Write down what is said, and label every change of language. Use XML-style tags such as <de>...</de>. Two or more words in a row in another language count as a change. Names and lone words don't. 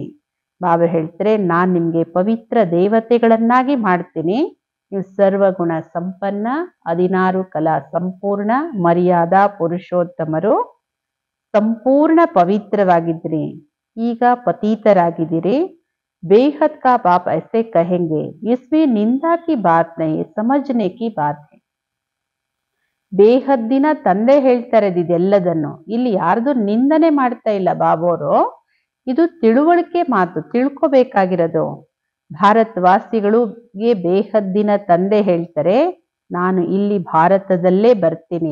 <kn>ಬಾಬಾ ಹೇಳ್ತಾರೆ, ನಾನ್ ನಿಮ್ಗೆ ಪವಿತ್ರ ದೇವತೆಗಳನ್ನಾಗಿ ಮಾಡ್ತೀನಿ. ನೀವು ಸರ್ವಗುಣ ಸಂಪನ್ನ, 16 ಕಲಾ ಸಂಪೂರ್ಣ, ಮರ್ಯಾದಾ ಪುರುಷೋತ್ತಮರು, ಸಂಪೂರ್ಣ ಪವಿತ್ರವಾಗಿದ್ರಿ. ಈಗ ಪತೀತರಾಗಿದ್ದೀರಿ.</kn> <hi>बेहद का बाप ऐसे कहेंगे, इसमें निंदा की बात नहीं, समझने की बात है.</hi> <kn>ಬೇಹದ್ದಿನ ತಂದೆ ಹೇಳ್ತಾರೆ ಇದೆಲ್ಲದನ್ನು. ಇಲ್ಲಿ ಯಾರ್ದು ನಿಂದನೆ ಮಾಡ್ತಾ ಇಲ್ಲ ಬಾಬೋರು. ಇದು ತಿಳುವಳಿಕೆ ಮಾತು, ತಿಳ್ಕೋಬೇಕಾಗಿರೋದು. ಭಾರತವಾಸಿಗಳಿಗೆ ಬೇಹದ್ದಿನ ತಂದೆ ಹೇಳ್ತಾರೆ, ನಾನು ಇಲ್ಲಿ ಭಾರತದಲ್ಲೇ ಬರ್ತೀನಿ.</kn>